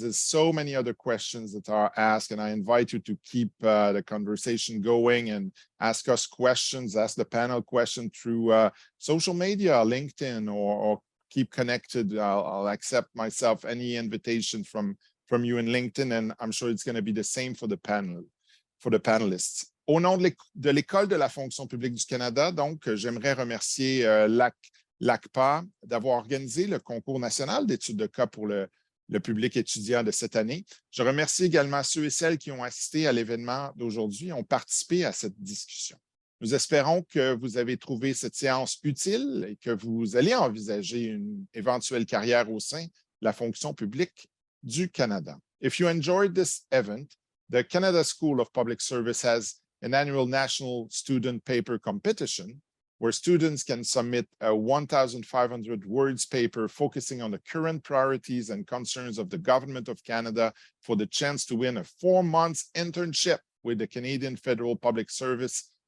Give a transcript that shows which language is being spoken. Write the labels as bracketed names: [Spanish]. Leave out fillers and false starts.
[English] There's so many other questions that are asked, and I invite you to keep the conversation going and ask us questions, ask the panel question through social media, LinkedIn, or keep connected. I'll accept myself any invitation from you in LinkedIn, and I'm sure it's going to be the same for the panelists. [French] Au nom de l'École de la fonction publique du Canada, donc, j'aimerais remercier l'ACPA d'avoir organisé le concours national d'études de cas pour le public étudiant de cette année. Je remercie également ceux et celles qui ont assisté à l'événement d'aujourd'hui et ont participé à cette discussion. Nous espérons que vous avez trouvé cette séance utile et que vous allez envisager une éventuelle carrière au sein de la fonction publique du Canada. [English] If you enjoyed this event, the Canada School of Public Service has an annual national student paper competition where students can submit a 1,500 words paper focusing on the current priorities and concerns of the Government of Canada for the chance to win a 4-month internship with the Canadian Federal Public Service.